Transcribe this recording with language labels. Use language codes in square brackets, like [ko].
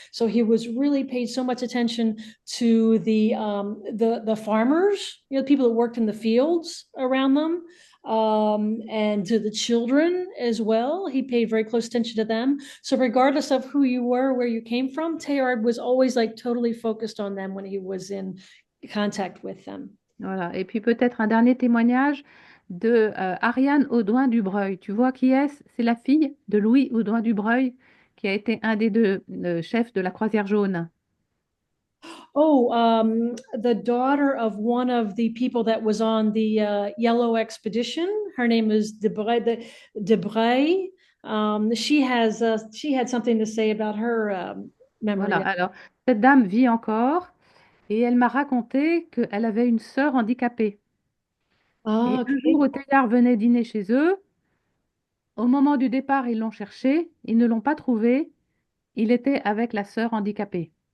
[en] So he was really paid so much attention to the farmers, the people that worked in the fields around them, and to the children as well. He paid very close attention to them. So regardless of who you were, where you came from, Teilhard was always like totally focused on them when he was in contact with them. [fr] Voilà. Et puis peut-être un dernier témoignage de Ariane Audouin-Dubreuil. Tu vois qui est-ce? C'est la fille de Louis Audouin-Dubreuil, qui a été un des deux chefs de la Croisière jaune. [en] Oh, the daughter of one of the people that was on the Yellow Expedition. Her name is Debray. She had something to say about her [fr] Voilà, [en] memory. [fr] alors, cette dame vit encore et elle m'a raconté qu'elle avait une sœur handicapée. Et Ah, un [en] okay. [fr] jour où Teilhard venait dîner chez eux, au moment du départ, ils l'ont cherché, ils ne l'ont pas trouvé, il était avec la sœur handicapée.